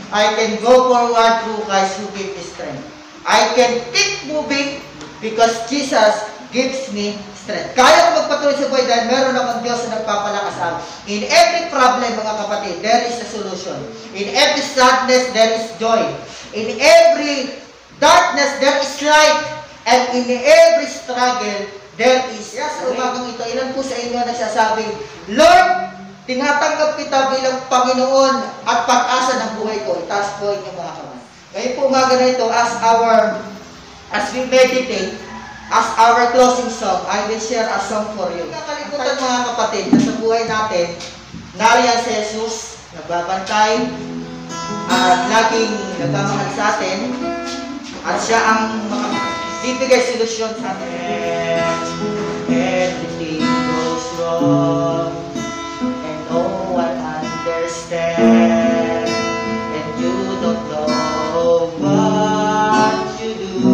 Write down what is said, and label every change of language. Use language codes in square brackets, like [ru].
[en] I can go forward through Christ who gives me strength. I can keep moving because Jesus gives me strength. [tl] Kaya ko magpatuloy sa buhay dahil meron akong Diyos na nagpapalakas sa akin. [en] In every problem, [tl] mga kapatid, [en] there is a solution. In every sadness, there is joy. In every darkness, there is light. And in every struggle, there is. [tl] Sa umagang ito, ilan po sa inyo nagsasabing, Lord, tinatanggap kita bilang Panginoon at pag-asa ng buhay ko. Itaas po inyong mga kamay. Ngayon po umaga na ito, [en] as we meditate, as our closing song, I will share a song for you. [tl] Kakalimutan mga kapatid, na sa buhay natin, nariyan si Jesus, nagbabantay, at laging nagmamahal sa atin, at siya ang bibigay solusyon sa atin. [en] Everything goes wrong, and no one understands, and you don't know what you do.